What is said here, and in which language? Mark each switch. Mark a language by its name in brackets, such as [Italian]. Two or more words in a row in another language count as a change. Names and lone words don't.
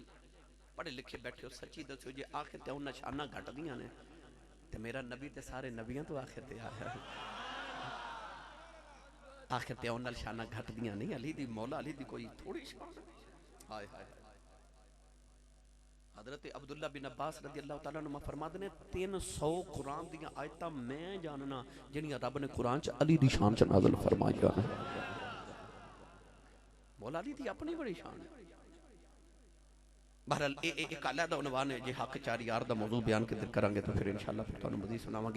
[Punjabi] پڑھے لکھے بیٹھے ہو سچی دسو جے آخر تے اونہاں شاناں گھٹدیاں نے تے میرا نبی تے سارے نبیاں توں آخر تے آیا. آخر تے اونہاں شاناں گھٹدیاں نہیں، علی دی مولا علی دی کوئی تھوڑی شان. ہائے ہائے حضرت عبداللہ بن عباس [Arabic] رضي الله تعالى عنه [Punjabi] فرماتے نے 300 قرآن دیاں آیتاں میں جاننا جہڑیاں رب نے قرآن چ علی دی شان چ نازل فرمائیاں نے. مولا علی دی اپنی بڑی شان ہے. بہرحال اک الگ عنوان ہے جے حق چار یار دا موضوع بیان کے کراں گے تو فیر ان شاء اللہ فیر تہانوں مزید سناواں گے.